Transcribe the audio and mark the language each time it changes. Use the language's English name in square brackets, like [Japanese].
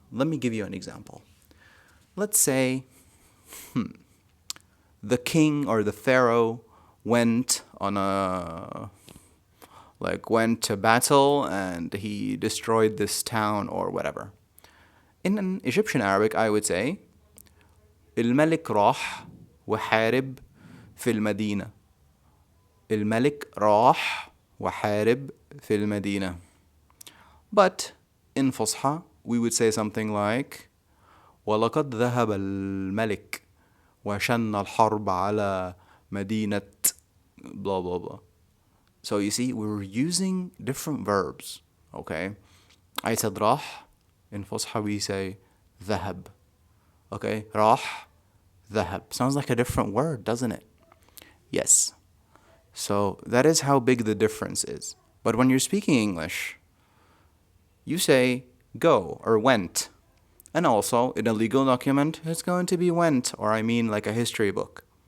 [English] Let me give you an example. Let's say the king or the pharaoh went on a went to battle and he destroyed this town or whatever. In an Egyptian Arabic, I would say [Arabic] الملك راح وحارب في المدينة. الملك راح وحارب في المدينة. [English] But in Fusha, we would say something like [Arabic] ولقد ذهب الملك وشن الحرب على مدينة [English] blah blah blah. So you see, we were using different verbs, okay? I said راح. In Fusha we say ذهب. [Arabic] Okay, راح, ذهب. [English] Sounds like a different word, doesn't it? Yes. So that is how big the difference is. But when you're speaking English, you say go or went. And also, in a legal document, it's going to be went, or I mean like a history book.